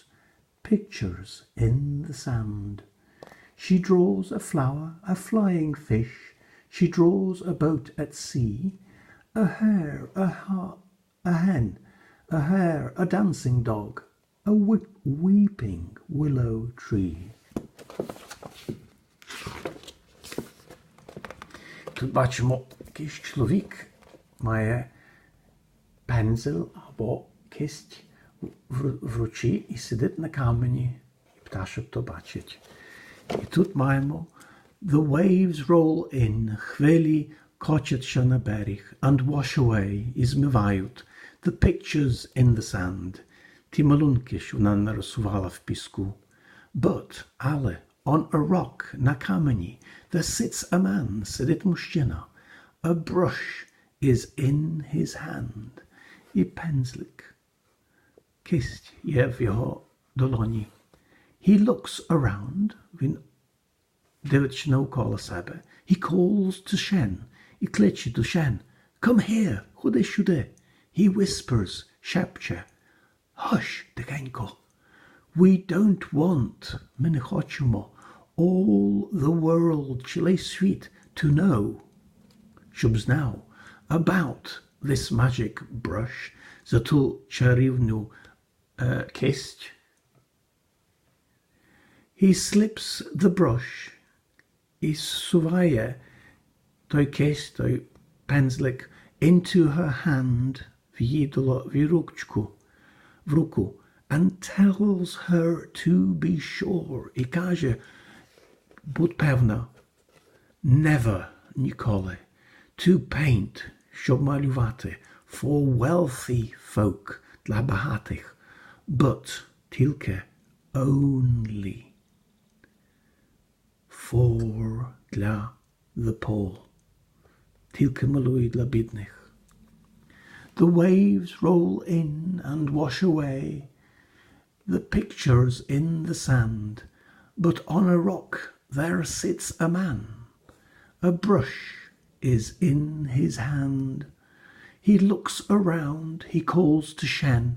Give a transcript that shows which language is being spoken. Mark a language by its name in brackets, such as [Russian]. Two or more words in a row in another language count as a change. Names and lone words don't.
[English] Pictures in the sand. She draws a flower, a flying fish. She draws a boat at sea. A hare, a hen, a hare, a dancing dog, a weeping willow tree. [Ukrainian] Тут бачимо, якийсь чоловік має пензель або кисть в руці і сидить на камені, і пташок то бачить. І тут маємо [English] The waves roll in, [Ukrainian] хвилі кочаться на берег, [English] and wash away, [Ukrainian] і змивають [English] the pictures in the sand, [Ukrainian] ті малюнки, що вона нарисувала в піску. [English] But, але, on a rock, [Ukrainian] на камені, [English] there sits a man, [Ukrainian] сидить мужчина. [English] A brush is in his hand, [Ukrainian] і пензлик. Кисть є в його долоні. [English] He looks around. [Ukrainian] Він дивиться навколо себе. [English] He calls to Shen. [Ukrainian] І кличе до Shen. [English] Come here. [Ukrainian] Ходи сюди. [English] He whispers, шепче. Hush, тихенько. We don't want, [Ukrainian] ми не хочемо, [English] all the world, [Ukrainian] цілий світ, [English] to know, [Ukrainian] щоб знав, [English] about this magic brush, [Ukrainian] за ту чарівну кисть. [English] He slips the brush, [Ukrainian] і суває той кисть, той пензлик, [English] into her hand, [Ukrainian] в її руку, [English] and tells her to be sure, [Ukrainian] і каже, будь певна, never, ніколи, [English] to paint, [Ukrainian] щоб малювати, [English] for wealthy folk, [Ukrainian] для багатих, [English] but, тільки, only, for, для, the poor, [Ukrainian] тільки малюй для бідних. [English] The waves roll in and wash away the pictures in the sand, but on a rock there sits a man. A brush is in his hand. He looks around, he calls to Shen.